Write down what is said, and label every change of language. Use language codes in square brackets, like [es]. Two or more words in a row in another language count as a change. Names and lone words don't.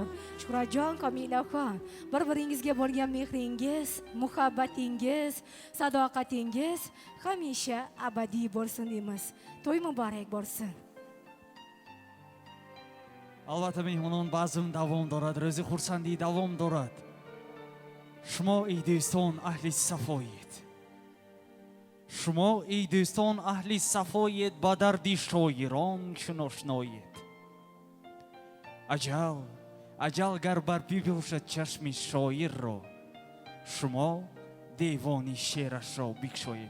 [uz] Shuhratjon, Komilaxon, bir-biringizga bo'lgan mehringiz, muhabbatingiz, sadoqatingiz hamisha abadiy bo'lsin deymiz. To'y muborak bo'lsin. [tg] Албатта меҳмонон базм давом дорад, рӯзи хурсандӣ давом дорад. [fa] شما ای دوستان اهل صفایید، شما ای دوستان اهل صفایید، با درد شاعران شناشنایید. اجل گر بر ببوشد چشم شاعر را، شما دیوانی شعرش را بگشایید.